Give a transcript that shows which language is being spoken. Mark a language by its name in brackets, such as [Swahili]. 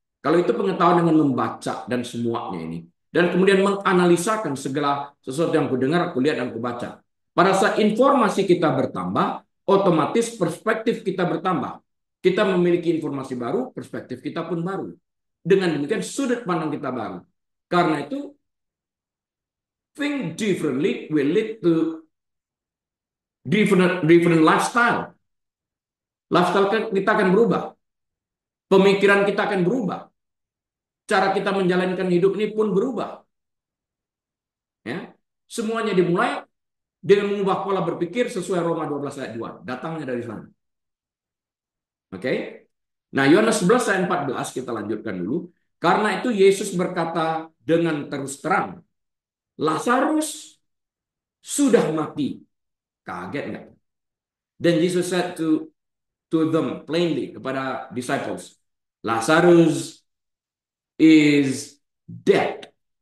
[Indonesian] Kalau itu pengetahuan dengan membaca dan semuanya ini. Dan kemudian menganalisakan segala sesuatu yang aku dengar, aku lihat, dan aku baca. Pada saat informasi kita bertambah, otomatis perspektif kita bertambah. Kita memiliki informasi baru, perspektif kita pun baru. Dengan demikian sudut pandang kita baru. Karena itu, [English] think differently will lead to different lifestyle. [Indonesian] Lifestyle kita akan berubah. Pemikiran kita akan berubah. Cara kita menjalankan hidup ini pun berubah. Ya. Semuanya dimulai dengan mengubah pola berpikir sesuai Roma 12 ayat 2. Datangnya dari sana. Oke. Nah, Yohanes 11 ayat 14 kita lanjutkan dulu. Karena itu Yesus berkata dengan terus terang, Lazarus sudah mati. Kaget nggak? Dan [English] Yesus said to them plainly, [Indonesian] kepada [English] disciples, Lazarus is dead.